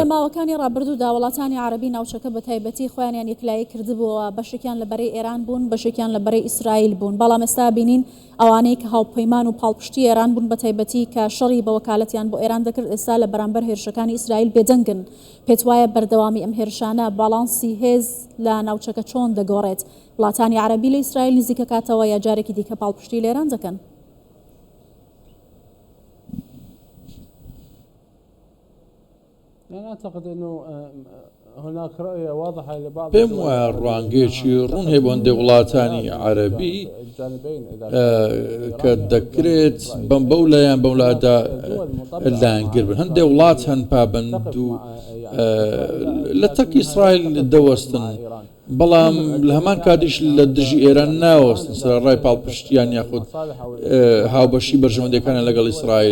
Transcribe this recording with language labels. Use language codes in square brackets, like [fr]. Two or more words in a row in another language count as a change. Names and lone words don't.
[ckb] لە ماوەکانی ڕابردوودا وڵاتانی عەرەبی ناوچەکە بە تایبەتی خۆیانیان یەکلایی کردبووە بەشێکیان لەبەرەی ئێران بوون بەشێکیان لەبەرەی ئیسرائیل بوون بەڵام ئێستا بینین ئەوانەی کە هاوپەیمان و پاڵپشتی ئێران بوون بە تایبەتی کە شەڕی بە وەکالەتیان بۆ ئێران دەکرد ئێستا لە بەرامبەر هێرشەکانی ئیسرائیل بێدەنگن. پێت وایە بەردەوامی ئەم هێرشانە باڵانسی هێز لە ناوچەکە چۆن دەگۆڕێت؟ وڵاتانی عەرەبی لە ئیسرائیل نزیکە کاتەوە یا جارێکی دیکە پاڵپشتی لە ئێران دەکەن؟ [ar] يعني أعتقد أنه هناك رؤية واضحة لبعض [ckb] پێم وایە ڕوانگەیەکی ڕوون هەیە بۆ هەندێک وڵاتانی عەرەبی [ar] الجانبين إذا [ckb] کە دەکرێت بەو لایەن بەو لادا لایەنگر بن. هەندێک وڵات هەن پابەند و لە تەک ئیسرائیل دەوەستن، بەڵام لە هەمان کاتیش لە دژی ئێران ناوەستن سەرڕای پاڵپشتیان یاخود هاوبەشی بەرژەوەندەکانە لەگەڵ ئیسرائیل.